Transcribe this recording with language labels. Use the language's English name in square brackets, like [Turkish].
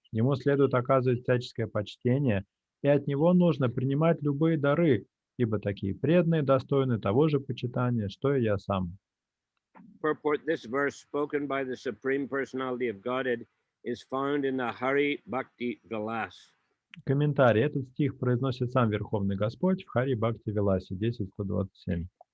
[Russian] Ему следует оказывать всяческое почтение, и от него нужно принимать любые дары, ибо такие преданные достойны того же почитания, что и я сам. [English] Purport: this verse spoken by the Supreme Personality of Godhead is found in the Hari Bhakti Vilas. [Russian] Комментарий. Этот стих произносит сам Верховный Господь в Хари Бхакти Виласе 10.127.